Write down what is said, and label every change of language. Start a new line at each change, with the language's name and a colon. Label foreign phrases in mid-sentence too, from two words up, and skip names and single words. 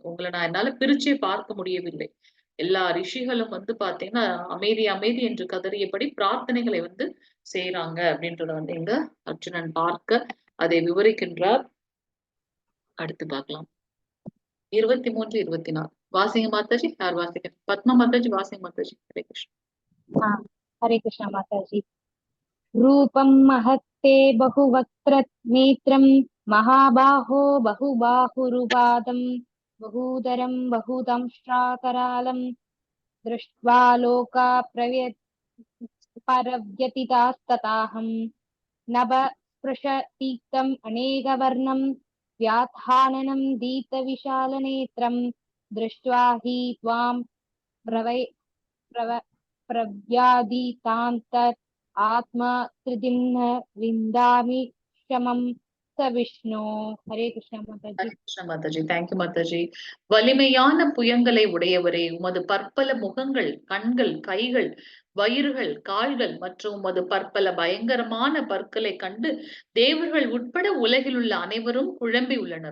Tamil: உங்களை நான் என்னால பிரிச்சே பார்க்க முடியவில்லை. எல்லா ரிஷிகளும் வந்து பாத்தீங்கன்னா அமைதி அமைதி என்று கதறியபடி பிரார்த்தனைகளை வந்து செய்யறாங்க அப்படின்றத வந்து இங்க அர்ஜுனன் பார்க்க அதை விவரிக்கின்றார். அடுத்து பார்க்கலாம். 23, 24 வாசிங்க மாதாஜி. யார் வாசிக்க? பத்மா மாதாஜி வாசிங்க மாதாஜி. ஹரே கிருஷ்ணா.
Hindi: हरे कृष्ण माताजी.
Sanskrit: रूपं महत्ते बहुवक्त्र नेत्रं महाबाहो बहुबाहुरुपादं बहूदरं बहुदंष्ट्राकरालं दृष्ट्वा लोका परव्यतितास्तताहं नभ स्पृशतीक्तम् अनेकवर्णं व्यात्हाननं दीप्तविशालनेत्रं दृष्ट्वा हि त्वां प्रव्यादितान्तत् आत्मा त्रिदिम्न विन्दामि क्षमं स विष्णु.
Hindi: हरे कृष्ण माताजी.
Tamil: ஹரே கிருஷ்ண மாதாஜி. தேங்க்யூ மாதாஜி. வலிமையான புயங்களை உடையவரே, உமது பற்பல முகங்கள், கண்கள், கைகள், வயிறுகள், கால்கள் மற்றும் உமது பற்பல பயங்கரமான பற்களை கண்டு தேவர்கள் உட்பட உலகில் உள்ள அனைவரும் குழம்பி உள்ளனர்.